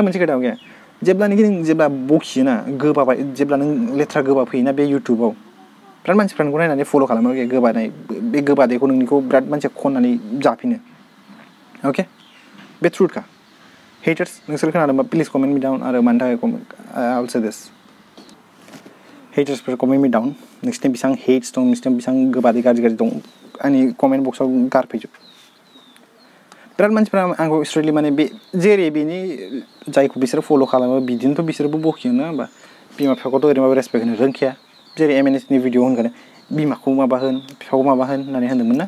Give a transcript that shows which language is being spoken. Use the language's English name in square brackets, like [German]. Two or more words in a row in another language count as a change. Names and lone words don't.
[Bodo] मोनसे खोथा गैया जेब्लानोखि नों जेब्ला बखियोना गोबाबाय जेब्ला नों लेथ्रा गोबा फैयोना बे युट्युबाव बिराद मानसिफ्रा नोंखौ नायनानै फल' खालामो गोबानाय बे गोबादैखौ नोंनिखौ बिराद मानसिया खननानै जाफिनो ओके [English] the truth [Bodo] का haters नोंसोर खोनादोंबा [English] please comment me down [Bodo] आरो मानि थाखाय [English] I will say this haters for comment me down [Bodo] नोंसिनि बेसां हेट्स दं नोंसिनि बेसां गोबादै गाज्रि दं आंनि कमेन्ट बक्सआव गारफैजोब बिराद मानसिफ्रा आंखौ स्ट्रेटलि माने बे जेरै बेनि जायखौ बिसोर फल' खालामो बिदिनोथ' बिसोरबो बखियोना होमबा बिमा बिफाखौथ' ओरैनोबाबो रेसपेक्ट होनो रोंखाया जेरै MNSनि भिडिअ होनगोन बिमाखौ माबा होन बिफाखौ माबा होन होननानै होनदोंमोन ना